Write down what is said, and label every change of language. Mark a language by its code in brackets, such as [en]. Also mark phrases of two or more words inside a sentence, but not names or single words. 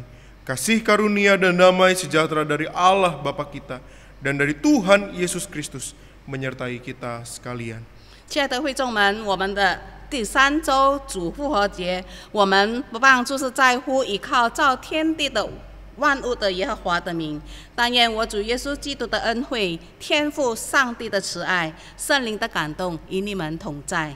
[id] Kasih karunia dan damai sejahtera dari Allah Bapa kita dan dari Tuhan Yesus Kristus menyertai kita sekalian. [zh] 亲爱的会众们，我们的第3周主复活节，我们不忘就是在乎依靠造天地的万物的耶和华的名。但愿我主耶稣基督的恩惠、天父上帝的慈爱、圣灵的感动与你们同在。